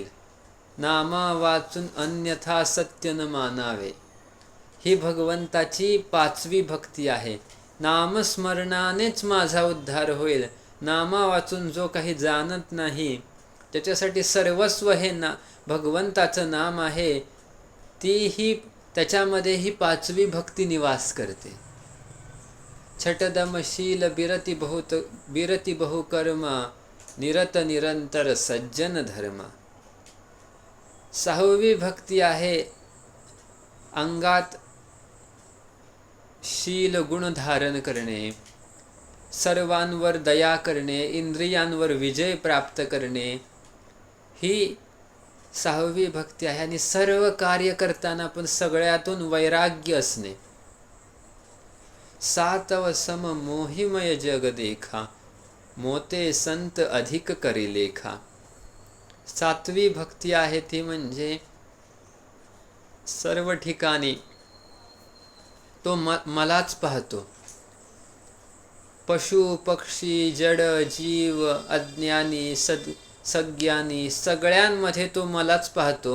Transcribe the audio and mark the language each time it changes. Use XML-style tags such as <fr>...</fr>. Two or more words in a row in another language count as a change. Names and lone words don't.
<mr>नामा वाचून अन्यथा सत्य न मानावे, ही भगवंताची पाचवी भक्ती आहे. नामस्मरणानेच माझा उद्धार होईल. नामा वाचून जो काही जाणत नाही त्याच्यासाठी सर्वस्व हे भगवंताचं नाम आहे. त्याच्यामध्ये ही पाचवी भक्ती निवास करते.</mr> <awa>छटदमशील बिरती बहु कर्मा निरत निरंतर सज्जन धर्मा.</awa> <mr>सहावी भक्ती आहे अंगात शील गुण धारण करणे, सर्वांवर दया करणे, इंद्रियांवर विजय प्राप्त करणे, ही सहावी भक्ती आहे. आणि सर्व कार्य करताना पण सगळ्यातून वैराग्य असणे.</mr> <awa>सातव सम मोहिमय जग देखा मोते संत अधिक करी लेखा.</awa> <mr>सातवी भक्ती आहे ती म्हणजे सर्व ठिकाणी तो मलाच पाहतो. पशु पक्षी जड जीव अज्ञानी सज्ञानी सगळ्यांमध्ये तो मलाच पाहतो.</mr>